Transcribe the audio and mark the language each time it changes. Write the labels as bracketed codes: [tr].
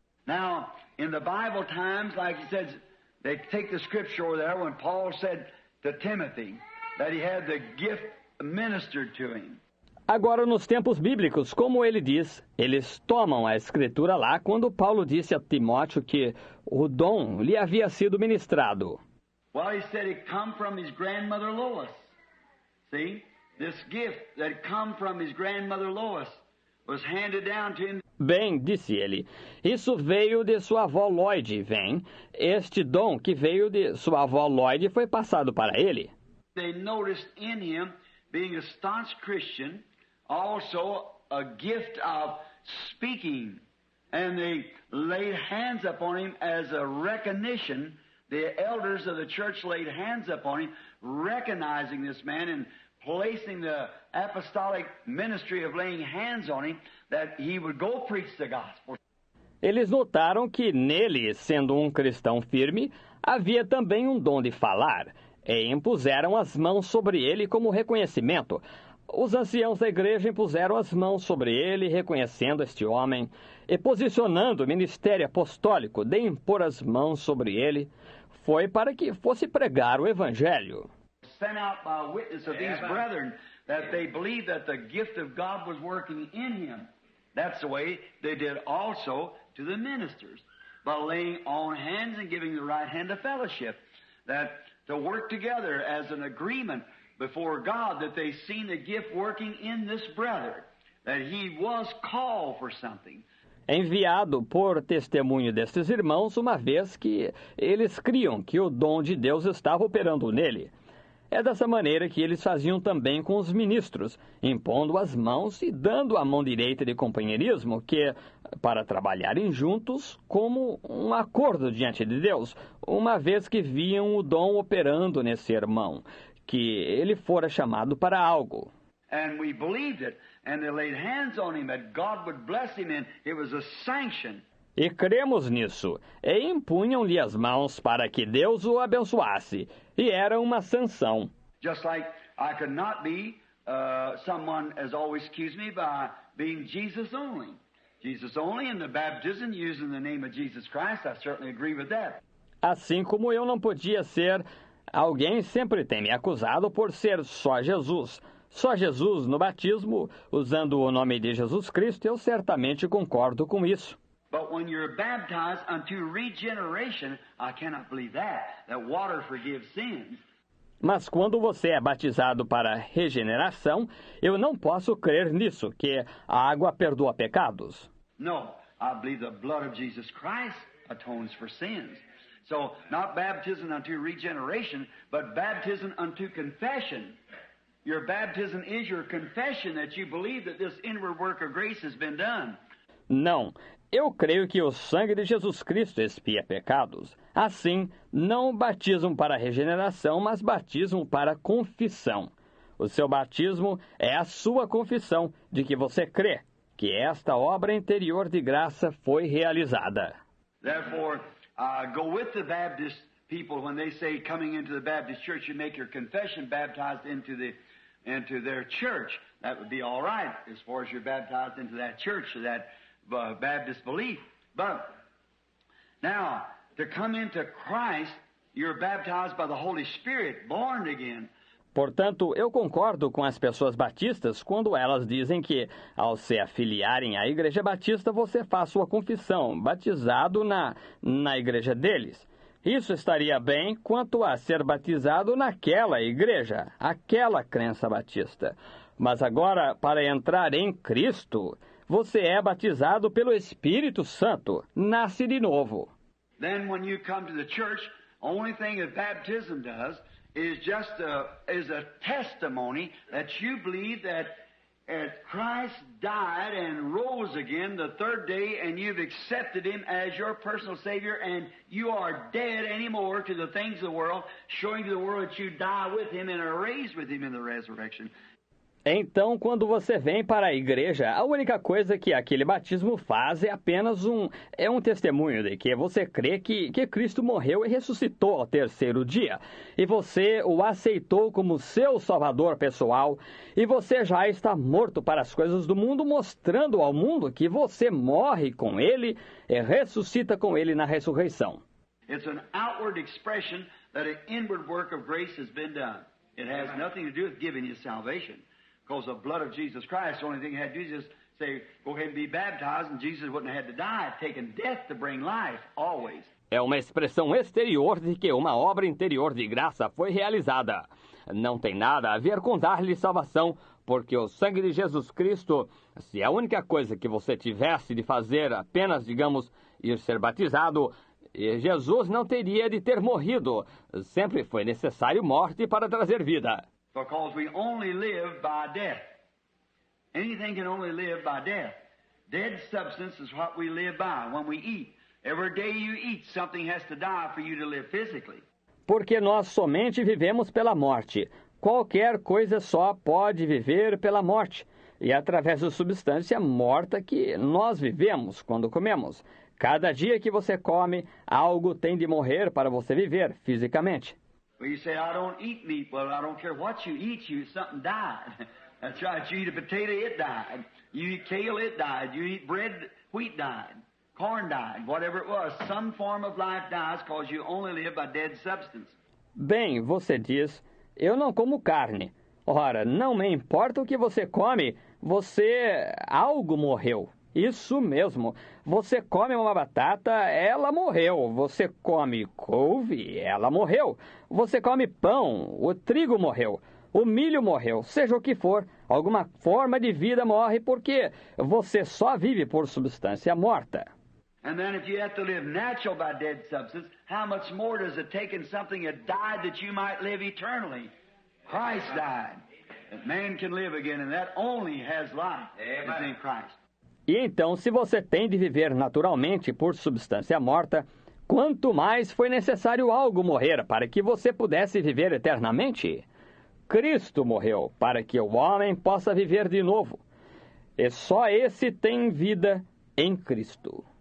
[en] Now, in the Bible times, like he says, they take the scripture over there when Paul said to Timothy that he had the gift ministered to him. [pt] Agora, nos tempos bíblicos, como ele diz, eles tomam a escritura lá quando Paulo disse a Timóteo que o dom lhe havia sido ministrado. [en] Well, he said it come from his grandmother Lois. See? This gift that come from his grandmother Lois was handed down to him. [pt] Bem, disse ele, isso veio de sua avó Lloyd, vem. Este dom que veio de sua avó Lloyd foi passado para ele. [en] They noticed in him, being a staunch Christian, also a gift of speaking. And they laid hands upon him as a recognition. The elders of the church laid hands upon him, recognizing this man and placing the apostolic ministry of laying hands on him, that he would go preach the gospel. [pt] Eles notaram que nele, sendo um cristão firme, Havia também um dom de falar, e impuseram as mãos sobre ele como reconhecimento. Os anciãos da igreja impuseram as mãos sobre ele, reconhecendo este homem, e posicionando o ministério apostólico de impor as mãos sobre ele, foi para que fosse pregar o evangelho. [en] Sent out by witness of these brethren that they believed that the gift of God was working in him. That's the way they did also to the ministers, by laying on hands and giving the right hand of fellowship, that to work together as an agreement before God that they seen the gift working in this brother, that he was called for something. [pt] Enviado por testemunho destes irmãos, uma vez que eles criam que o dom de Deus estava operando nele. É dessa maneira que eles faziam também com os ministros, impondo as mãos e dando a mão direita de companheirismo, que, para trabalharem juntos como um acordo diante de Deus, uma vez que viam o dom operando nesse irmão, que ele fora chamado para algo. [en] And we believed it, and they laid hands on him that God would bless him, and it was a sanction. [pt] E cremos nisso, e impunham-lhe as mãos para que Deus o abençoasse, e era uma sanção. [en] Just like I could not be, someone has always accused me by being Jesus only. Jesus only in the baptism using the name of Jesus Christ, I certainly agree with that. [pt] Assim como eu não podia ser, alguém sempre tem me acusado por ser só Jesus. Só Jesus no batismo, usando o nome de Jesus Cristo, eu certamente concordo com isso. [en] But when you're baptized unto regeneration, I cannot believe that water forgives sins. [pt] Mas quando você é batizado para regeneração, eu não posso crer nisso, que a água perdoa pecados. [en] No, I believe the blood of Jesus Christ atones for sins. So, not baptism unto regeneration, but baptism unto confession. Your baptism is your confession that you believe that this inward work of grace has been done. [pt] Não, eu creio que o sangue de Jesus Cristo expia pecados. Assim, não batismo para regeneração, mas batismo para confissão. O seu batismo é a sua confissão de que você crê que esta obra interior de graça foi realizada. [en] Therefore, go with the Baptist people when they say coming into the Baptist church, you make your confession baptized into their church. That would be all right as far as you're baptized into that church, that Baptist belief. But now, to come into Christ, you're baptized by the Holy Spirit, born again. [pt] Portanto, eu concordo com as pessoas batistas quando elas dizem que, ao se afiliarem à Igreja Batista, você faz sua confissão, batizado na igreja deles. Isso estaria bem quanto a ser batizado naquela igreja, aquela crença batista. Mas agora, para entrar em Cristo, você é batizado pelo Espírito Santo, nasce de novo. [en] Then when you come to the church, only thing that baptism does is just a testimony that you believe that Christ died and rose again the third day, and you've accepted Him as your personal Savior, and you are dead anymore to the things of the world, showing to the world that you die with Him and are raised with Him in the resurrection. [pt] Então, quando você vem para a igreja, a única coisa que aquele batismo faz é apenas um testemunho de que você crê que Cristo morreu e ressuscitou ao terceiro dia. E você o aceitou como seu salvador pessoal. E você já está morto para as coisas do mundo, mostrando ao mundo que você morre com Ele e ressuscita com Ele na ressurreição. [en] It's an outward expression that an inward work of grace has been done. It has nothing to do with giving you salvation. Because the blood of Jesus Christ, the only thing he had to do is just say, go ahead and be baptized, and Jesus wouldn't have had to die, taking death to bring life, always. [pt] É uma expressão exterior de que uma obra interior de graça foi realizada. Não tem nada a ver com dar-lhe salvação, porque o sangue de Jesus Cristo, se a única coisa que você tivesse de fazer apenas, digamos, ir ser batizado, Jesus não teria de ter morrido. Sempre foi necessário morte para trazer vida. [en] Because we only live by death. Anything can only live by death. Dead substance is what we live by when we eat. Every day you eat, something has to die for you to live physically. [pt] Porque nós somente vivemos pela morte. Qualquer coisa só pode viver pela morte. E através da substância morta que nós vivemos quando comemos. Cada dia que você come, algo tem de morrer para você viver fisicamente. [en] Well, you say, I don't eat meat. Well, I don't care what you eat, something died. That's right. You eat a potato, it died. You eat kale, it died. You eat bread, wheat died. Corn died. Whatever it was, some form of life dies because you only live by dead substance. [pt] Bem, você diz, eu não como carne. Ora, não me importa o que você come, algo morreu. Isso mesmo. Você come uma batata, ela morreu. Você come couve, ela morreu. Você come pão, o trigo morreu. O milho morreu. Seja o que for, alguma forma de vida morre porque você só vive por substância morta. [en] And then if you have to live natural by dead substance, how much more does it take in something that died that you might live eternally? Christ died, that man can live again, and that only has life. Is in Christ. [pt] E então, se você tem de viver naturalmente por substância morta, quanto mais foi necessário algo morrer para que você pudesse viver eternamente? Cristo morreu para que o homem possa viver de novo. E só esse tem vida em Cristo.